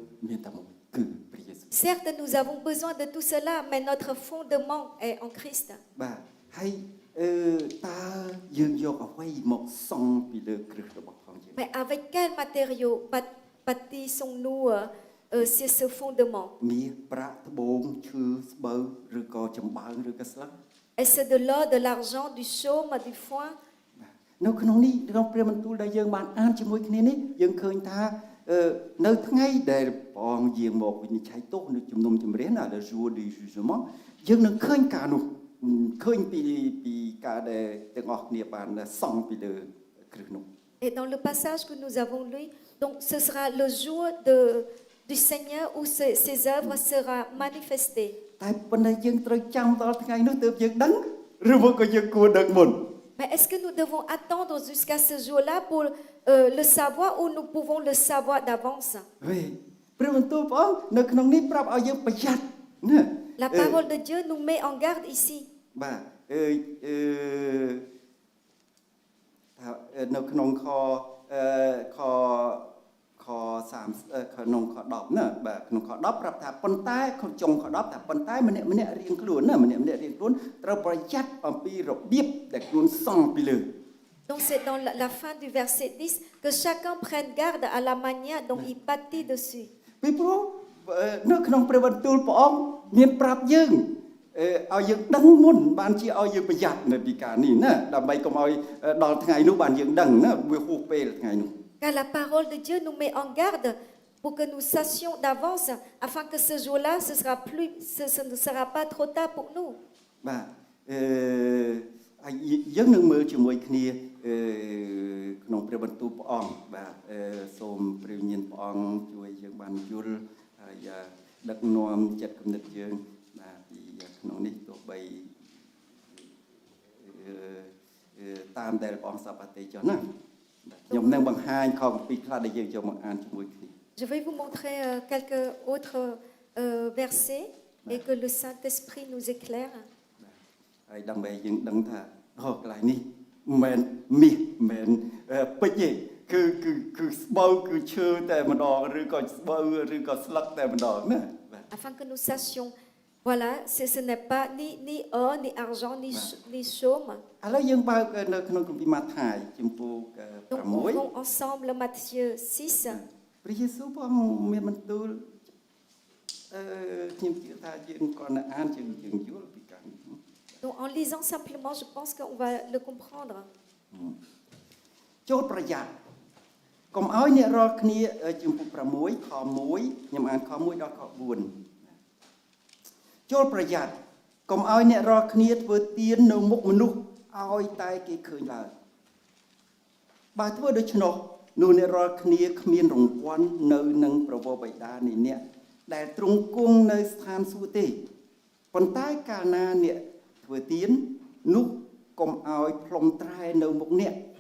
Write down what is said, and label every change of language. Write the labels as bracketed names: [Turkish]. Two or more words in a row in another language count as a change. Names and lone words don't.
[Khmer] យើងត្រូវការទាំងអស់នឹងមែនប៉ុន្តែគ្រឹះរបស់យើងមានតែមួយគឺព្រះយេស៊ូវ [French] Certes, nous avons besoin de tout cela, mais notre fondement est en Christ. [Khmer] បាទហើយតើយើងយកអ្វីមកសង់ពីលើគ្រឹះរបស់ផងយើង [French] Mais avec quel matériau bâtissons-nous sur ce fondement? [Khmer] មាសប្រាក់ត្បូងឈើស្បូវឬក៏ចំបើងឬក៏ស្លឹក [French] Est-ce de l'or, de l'argent, du chaume, du foin? [Khmer] នៅក្នុងនេះក្នុងព្រះបន្ទូលដែលយើងបានអានជាមួយគ្នានេះយើងឃើញថានៅថ្ងៃដែលព្រះអង្គយាងមកវិនិច្ឆ័យទោសនៅជំនុំជម្រះណា [French] le jour du jugement [Khmer] យើងនឹងឃើញការនោះឃើញពីការដែលទាំងអស់គ្នាបានសង់ពីលើគ្រឹះនោះ [French] Et dans le passage que nous avons lu, donc ce sera le jour du Seigneur où ses œuvres seront manifestées. [Khmer] តែប៉ុន្តែយើងត្រូវចាំដល់ថ្ងៃនោះទើបយើងដឹងឬមកក៏យើងគួរដឹងមុន [French] Mais est-ce que nous devons attendre jusqu'à ce jour-là pour le savoir ou nous pouvons le savoir d'avance? [Khmer] វិញព្រះបន្ទូលព្រះអង្គនៅក្នុងនេះប្រាប់ឲ្យយើងប្រយ័ត្នណា [French] La parole de Dieu nous met en garde ici. [Khmer] បាទថានៅក្នុងខ30ក្នុងខ10ណាបាទក្នុងខ10ប្រាប់ថាប៉ុន្តែក្នុងចុងខ10ថាប៉ុន្តែម្នាក់រៀងខ្លួនណាម្នាក់រៀងខ្លួនត្រូវប្រយ័ត្នអំពីរបៀបដែលខ្លួនសង់ពីលើ [French] Donc c'est dans la fin du verset 10 que chacun prenne garde à la manière dont il bâtit dessus. [Khmer] ពីព្រោះនៅក្នុងព្រះបន្ទូលព្រះអង្គមានប្រាប់យើងឲ្យយើងដឹងមុនបានជាឲ្យយើងប្រយ័ត្ននៅពីការនេះណាដើម្បីកុំឲ្យដល់ថ្ងៃនោះបានយើងដឹងណាវាហួសពេលថ្ងៃនោះ [French] Car la parole de Dieu nous met en garde pour que nous sachions d'avance, afin que ce jour-là, ce ne sera pas trop tard pour nous. [Khmer] បាទយើងនឹងមើលជាមួយគ្នាក្នុងព្រះបន្ទូលព្រះអង្គបាទសូមព្រះវិញ្ញាណព្រះអង្គជួយយើងបានយល់ហើយដឹកនាំចិត្តគំនិតយើងបាទពីក្នុងនេះទោះបីតាមដែលព្រះអង្គសប្តិចុះណាខ្ញុំនឹងបង្ហាញខំពីខ្លះដែលយើងចូលមកអានជាមួយគ្នា [French] Je vais vous montrer quelques autres versets et que le Saint-Esprit nous éclaire. [Khmer] ហើយដើម្បីយើងដឹងថាកន្លែងនេះមិនមាសមិនពេជ្រទេគឺស្បូវគឺឈើតែម្ដងឬក៏ស្បូវឬក៏ស្លឹកតែម្ដងណាបាទ [French] Afin que nous sachions, voilà, ce n'est pas ni or, ni argent, ni chaume. [Khmer] ឥឡូវយើងបើកនៅក្នុងគម្ពីរម៉ាថាយជំពូក [French] Donc ouvrons ensemble Matthieu 6. [Khmer] ព្រះយេស៊ូវព្រះអង្គមានបន្ទូលខ្ញុំជឿថាយើងគ្រាន់តែអានយើងយល់ពីការនេះ [French] Donc en lisant simplement, je pense qu'on va le comprendre. [Khmer] ចូលប្រយ័ត្នកុំឲ្យអ្នករាល់គ្នាជំពូក6ខ1ខ្ញុំអានខ1ដល់ខ4ចូលប្រយ័ត្នកុំ ឲ្យអ្នករាល់គ្នាធ្វើទាននៅមុខមនុស្សឲ្យតែគេឃើញឡើយបើធ្វើដូច្នោះនោះអ្នករាល់គ្នាគ្មានរង្វាន់នៅនឹងប្រវោបិតានៃអ្នកដែលទ្រង់គង់នៅស្ថានសួគ៌ទេប៉ុន្តែកាលណាអ្នកធ្វើទាននោះកុំឲ្យផ្លុំត្រែនៅមុខអ្នក